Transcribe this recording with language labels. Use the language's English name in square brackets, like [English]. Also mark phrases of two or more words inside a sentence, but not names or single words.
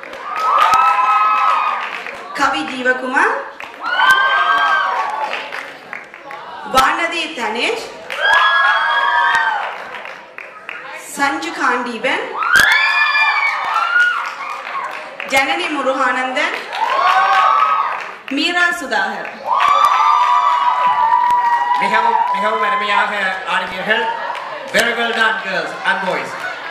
[Tamil] Kavi Jeevakumar. Vanadi Tanesh. Sanju Kandiban. Janani Muruganandan. Meera Sudhakar. மிகவும் அருமையாக ஆடினீர்கள். [English] Very well done girls and boys.